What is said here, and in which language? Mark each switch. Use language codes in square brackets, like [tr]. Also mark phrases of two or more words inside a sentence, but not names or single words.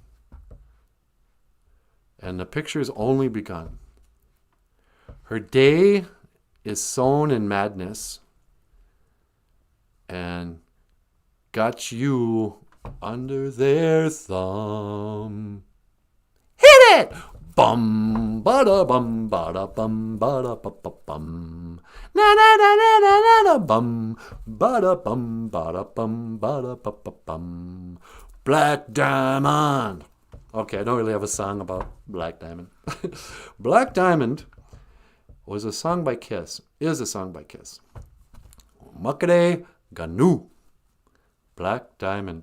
[en] And the picture's only begun. Her day is sown in madness and got you under their thumb. Hit it! Bum, bada bum, bada bum, bada ba ba bum. Na na na na na na na bum, bada bum, bada bum, bada ba ba bum. Black Diamond. Okay, I don't really have a song about Black Diamond. Black Diamond was a song by Kiss. Is a song by Kiss. Muckade Ganu. Black Diamond.